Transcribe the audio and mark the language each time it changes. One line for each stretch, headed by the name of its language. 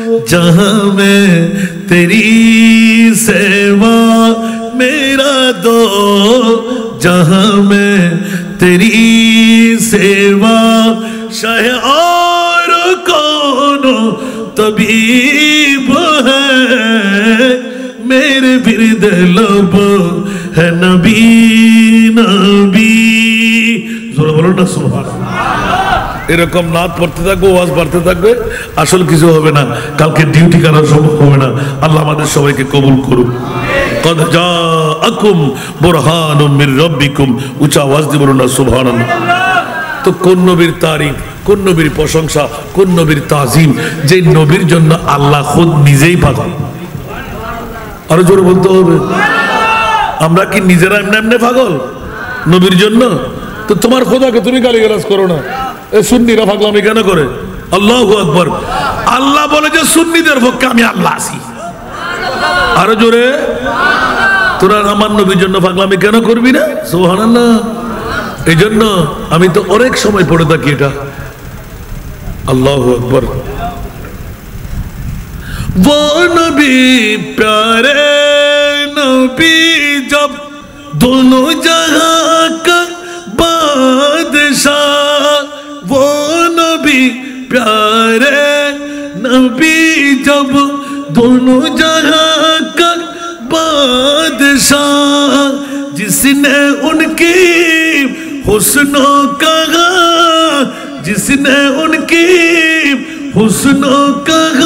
Hindi: जहां में तेरी सेवा मेरा दो जहां में तेरी सेवा शाह और कौन तबीब है मेरे विरद लब है नबी नबी
Bangla: জোরে বলুন না সুবহানাল্লাহ। এরকম নাত পড়তে থাকবে ওয়াজ বাড়তে থাকবে আসল কিছু হবে না কালকে ডিউটি করা সম্ভব হবে না আল্লাহ আমাদের সবাইকে কবুল করুন।
Arabic: কদ জাআকুম বুরহানুম মির রাব্বিকুম
Bangla: উচ্চ আওয়াজ দিয়ে বলুন না সুবহানাল্লাহ। তো কোন নবীর তারিফ কোন নবীর প্রশংসা কোন নবীর তাজিম যে নবীর জন্য আল্লাহ খুদ নিজেই পাগল আরো জোরে বলতে হবে। আমরা কি নিজেরা এমনি এমনি পাগল নবীর জন্য তো তোমার খোদাকে তুমি গালিগালাজ করো না এ সুন্নিরা পাগলামি কেন করে আল্লাহু আকবার। আল্লাহ বলে যে সুন্নিদের পক্ষে আমি আল্লাহ আছি আরো জোরে তোরা আমার নবীর জন্য পাগলামি কেন করবি না সুবহানাল্লাহ। এই জন্য আমি তো অনেক সময় পড়ে থাকি এটা, আল্লাহু আকবার।
Hindi: वो नबी प्यारे नबी जब दोनों जहां का बादशाह, वो नबी प्यारे नबी जब दोनों जहां का बादशाह, जिसने उनकी हुस्नों का, जिसने उनकी हुस्नों का